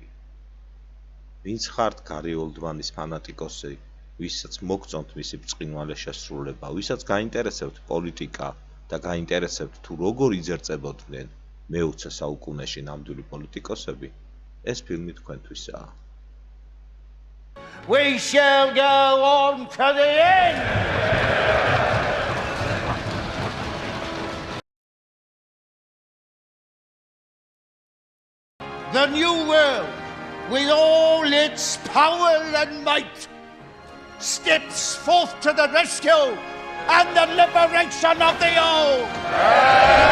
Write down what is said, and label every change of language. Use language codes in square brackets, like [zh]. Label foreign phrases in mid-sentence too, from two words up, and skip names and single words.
[ka] ვინც ხართ გარი ოლდმანის ფანატიკოსი, ვისაც მოგწონთ მისი ბრწყინვალე შესრულება, ვისაც გაინტერესებთ პოლიტიკა და გაინტერესებთ თუ როგორ იძერწებოდნენ მე-20 საუკუნეში ნამდვილი პოლიტიკოსები, ეს ფილმი თქვენთვისაა. [en] We shall go on to the end! The new world, with all its power and might, steps forth to the rescue and the liberation of the old.